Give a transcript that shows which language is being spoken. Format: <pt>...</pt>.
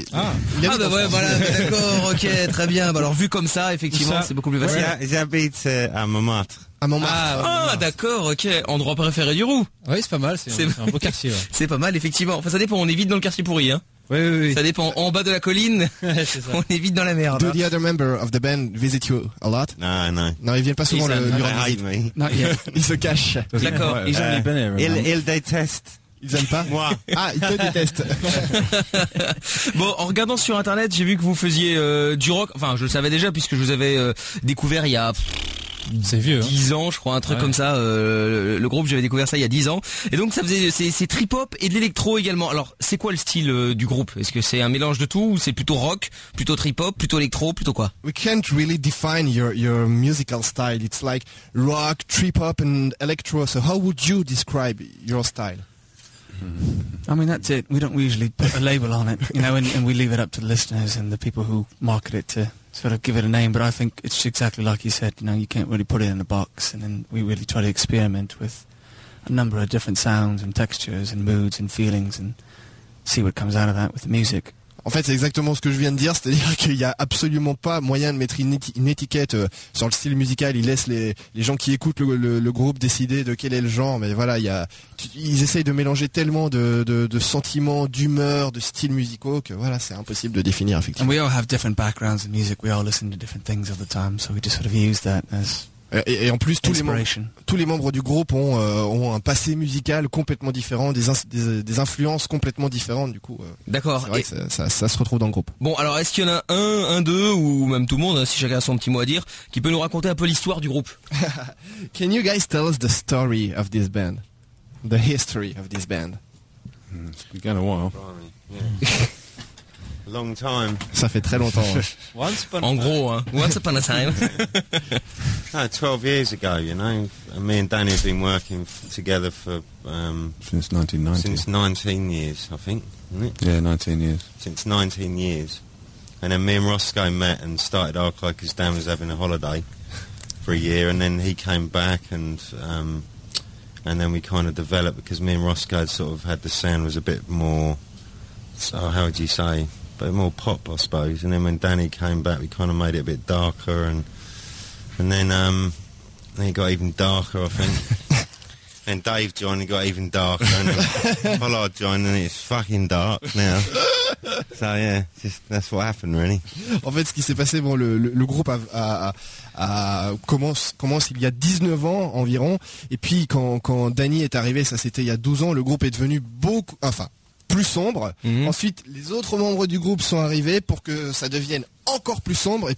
<fr>voilà. D'accord. Ok. Très bien. Bah, alors, vu comme ça, effectivement, ça, c'est beaucoup plus facile. J'habite à Montmartre. À Montmartre. Ah, d'accord. Ok. Endroit préféré du Roux. Oui, c'est pas mal. C'est un beau quartier. Ouais. C'est pas mal, effectivement. Enfin, ça dépend. On est vite dans le quartier pourri, hein. Oui. Ça dépend. En bas de la colline, c'est ça. On est vite dans la merde.</fr> <en>Do the other member of the band visit you a lot? No.</en> <fr>Non, ils viennent pas souvent. Ils</fr> <en>hide me.</en> <fr>Non, ils se cachent. D'accord. Ils ont les bonnes. Ils détestent. Ils aiment pas? Moi. Ah, ils te détestent. Bon, en regardant sur internet, j'ai vu que vous faisiez du rock. Enfin, je le savais déjà puisque je vous avais découvert il y a c'est vieux, hein. 10 ans, je crois, un truc comme ça. Le groupe, j'avais découvert ça il y a 10 ans. Et donc, ça faisait, c'est trip-hop et de l'électro également. Alors, c'est quoi le style du groupe? Est-ce que c'est un mélange de tout ou c'est plutôt rock, plutôt trip-hop, plutôt électro, plutôt quoi?</fr> <en>We can't really define your musical style. It's like rock, trip-hop and electro. So how would you describe your style? I mean, that's it. We don't usually put a label on it, you know, and we leave it up to the listeners and the people who market it to sort of give it a name. But I think it's exactly like you said, you know, you can't really put it in a box. And then we really try to experiment with a number of different sounds and textures and moods and feelings and see what comes out of that with the music.</en> <fr>En fait, c'est exactement ce que je viens de dire, c'est-à-dire qu'il n'y a absolument pas moyen de mettre une étiquette sur le style musical. Ils laissent les gens qui écoutent le groupe décider de quel est le genre, mais voilà, ils essayent de mélanger tellement de sentiments, d'humeurs, de styles musicaux que voilà, c'est impossible de définir effectivement.</fr> <en>And we all have different backgrounds in music, we all listen to different things all the time, so we just sort of use that as...</en> <fr>Et en plus, tous les membres du groupe ont un passé musical complètement différent, des influences complètement différentes, du coup. D'accord. C'est vrai que ça se retrouve dans le groupe. Bon, alors est-ce qu'il y en a un, deux, ou même tout le monde, si chacun a son petit mot à dire, qui peut nous raconter un peu l'histoire du groupe?</fr> <en>Can you guys tell us the story of this band? The history of this band? It's been a while. Long time.</en> <fr>Ça fait très longtemps.</fr> <en>Once upon a time.</en> <fr>En gros, hein.</fr> <en>Once upon a time. 12 years ago, you know. Me and Danny have been working together for... Since 1990. Since 19 years, I think. Isn't it? Yeah, 19 years. Since 19 years. And then me and Roscoe met and started our club because Dan was having a holiday for a year. And then he came back and then we kind of developed because me and Roscoe sort of had the sound was a bit more... So how would you say... But more pop, I suppose. And then when Danny came back, we kind of made it a bit darker, and then it got even darker, I think. And Dave joined, it got even darker, and Pollard joined, and it's fucking dark now. So yeah, just that's what happened, really.</en> <fr>En fait, ce qui s'est passé, bon, le groupe commence il y a 19 ans environ, et puis quand Danny est arrivé, ça c'était il y a 12 ans, le groupe est devenu beaucoup, enfin. Plus sombre. Mmh. Ensuite, les autres membres du groupe sont arrivés pour que ça devienne encore plus sombre.</fr>